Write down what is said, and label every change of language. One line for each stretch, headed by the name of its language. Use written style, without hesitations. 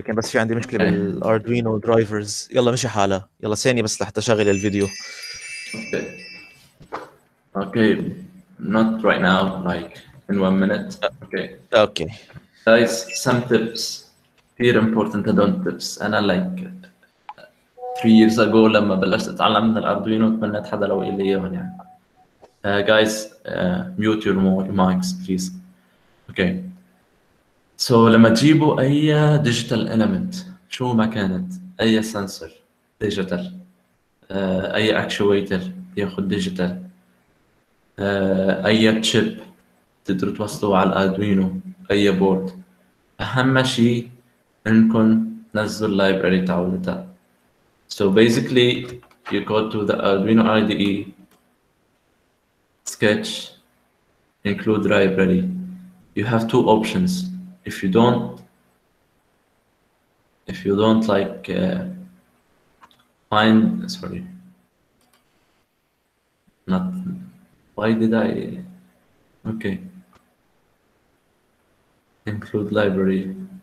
Arabic: كان بس في عندي مشكلة بالأردوينو درايفرز. يلا مشي حالها. يلا ثانية بس لحتى أشغل الفيديو.
English: Okay, not right now, like in 1 minute. Okay. Guys, some tips. Very important tips.
Arabic: أنا
English: like 3 years ago
Arabic: لما بلشت أتعلم من الأردوينو تمنيت حدا لو قال لي إياهم يعني.
English: Guys, mute your mics, please. Okay. So
Arabic: لما تجيبوا أي digital element شو ما كانت، أي sensor digital، أي actuator ياخد digital، أي chip تقدروا توصلوا على الأردوينو، أي بورد، أهم شيء إنكم تنزلوا اللايبراري تاعولتها.
English: So basically you go to the Arduino IDE, sketch, include library. You have 2 options. If you don't like find, sorry, not, why did I, okay, include library.